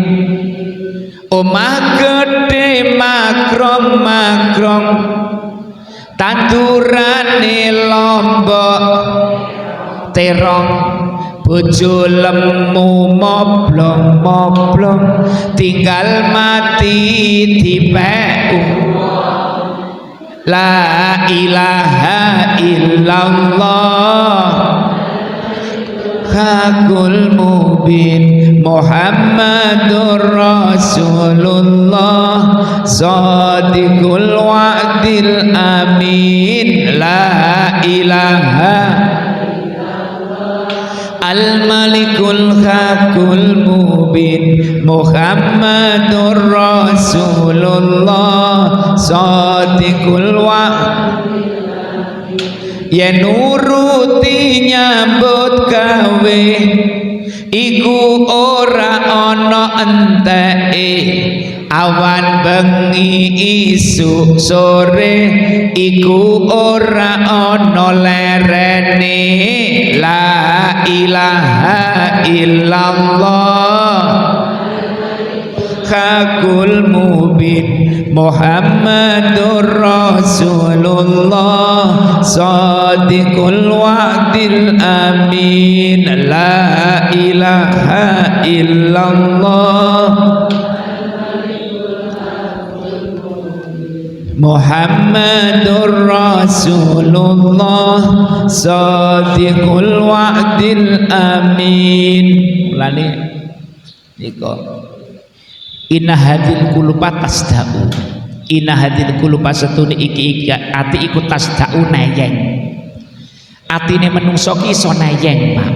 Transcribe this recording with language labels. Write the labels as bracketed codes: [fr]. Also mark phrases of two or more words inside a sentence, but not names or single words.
[jv] Omah gede makrong-makrong tandurane lombok terong bojo lemu moblong-moblong tinggal mati dipek. [ar] لا إله إلا الله الحق المبين محمد رسول الله صادق الوعد الأمين. لا إله الملك الحق المبين محمد رسول الله صادق الوعد [jv] yen nuruti nyambut gawe iku ora ana enteke awan bengi isuk sore iku ora ana lerene. [ar] لا إله إلا الله الحق المبين محمد رسول الله صادق الوعد الأمين. لا إله إلا الله محمد رسول الله صادق الوعد الأمين. [jv] Mulane nika [ar] إن هذه القلوب تصدأ. إن هذه القلوب [jv] setune iki ati iku tasda'u nayeng. Atine menungso ki iso nayeng, Pak.